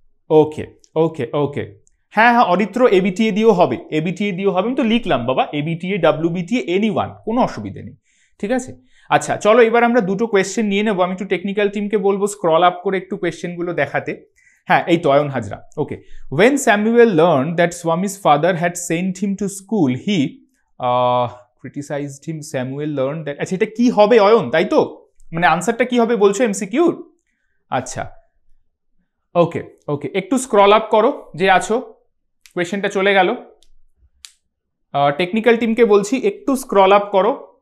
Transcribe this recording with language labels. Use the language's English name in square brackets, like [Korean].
[Bangla] ওকে ওকে ওকে, হ্যাঁ অরিত্র এবিটিএ দিয়েও হবে, আমি তো লিখলাম বাবা, এবিটিএ ডাব্লিউবিটিএ এনিওয়ান, কোনো অসুবিধে নেই। ঠিক আছে, আচ্ছা চলো এবার আমরা দুটো কোয়েশ্চেন নিয়ে নেবো। আমি একটু টেকনিক্যাল টিমকে বলবো স্ক্রল আপ করে একটু কোয়েশ্চেনগুলো দেখাতে। হ্যাঁ এই তো অয়ন হাজরা, ওকে। [English] When Samuel learned that Swami's father had sent him to school, he criticized him. Samuel learned that, [Bangla] আচ্ছা এটা কি হবে অয়ন, তাই তো? মানে আনসারটা কি হবে বলছো এমসিকিউর? আচ্ছা ওকে ওকে, একটু স্ক্রল আপ করো যে আছো, কোয়েশ্চেনটা চলে গেল। টেকনিক্যাল টিমকে বলছি একটু স্ক্রল আপ করো।